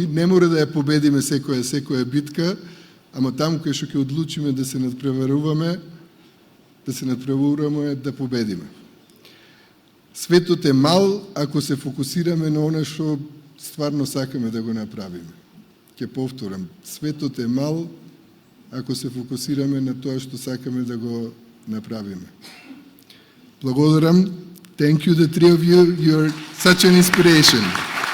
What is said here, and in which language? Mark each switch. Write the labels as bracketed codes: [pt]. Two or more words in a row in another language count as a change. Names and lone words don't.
[mk] Не мора да ја победиме секоја битка, ама таму кај што ќе одлучиме да се надпреваруваме, да победиме. Светот е мал ако се фокусираме на она што стварно сакаме да го направиме. Ќе повторам, светот е мал ако се фокусираме на тоа што сакаме да го направиме. Благодарам. [en] Thank you, the three of you. You're such an inspiration.